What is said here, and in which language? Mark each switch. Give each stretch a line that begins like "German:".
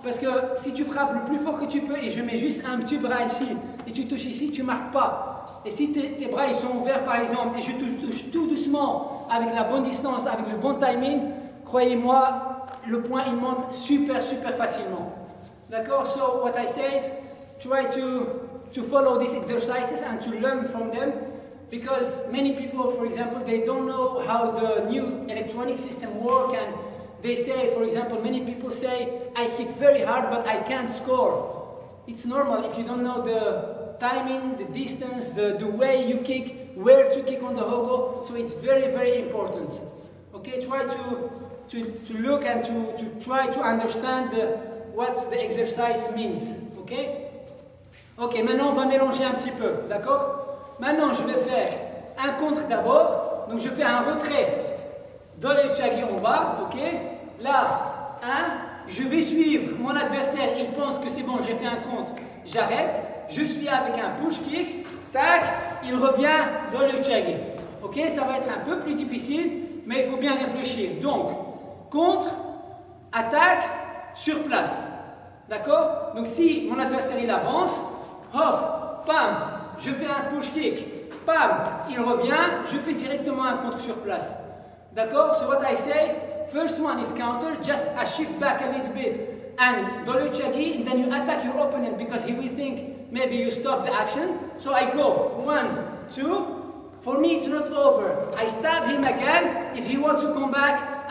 French: Parce que si tu frappes le plus fort que tu peux, et je mets juste un petit bras ici, et tu touches ici, tu ne marques pas. Et si tes bras ils sont ouverts par exemple, et je touche tout doucement, avec la bonne distance, avec le bon timing, croyez-moi, le point il monte super facilement. D'accord?
English: So what I said, try to follow these exercises and to learn from them, because many people, for example, they don't know how the new electronic system work, and they say, for example, many people say, I kick very hard, but I can't score. It's normal if you don't know the timing, the distance, the way you kick, where to kick on the hogo. So it's very important. Okay, try to look and to try to understand what the exercise means. Okay?
French: Ok, maintenant on va mélanger un petit peu, d'accord? Maintenant je vais faire un contre d'abord, donc je fais un retrait dans le chagi en bas, ok? Là, 1, je vais suivre mon adversaire, il pense que c'est bon, j'ai fait un contre, j'arrête, je suis avec un push kick, tac, il revient dans le chagi. Ok, ça va être un peu plus difficile, mais il faut bien réfléchir. Donc, contre, attaque, sur place. D'accord? Donc si mon adversaire il avance, hop, pam, je fais un push kick, pam, il revient, je fais directement un contre sur place. D'accord?
English: So what I say, first one is counter, just a shift back a little bit and dollar chagi, and then you attack your opponent because he will think maybe you stop the action. So I go 1, 2. For me it's not over. I stab him again. If he wants to come back,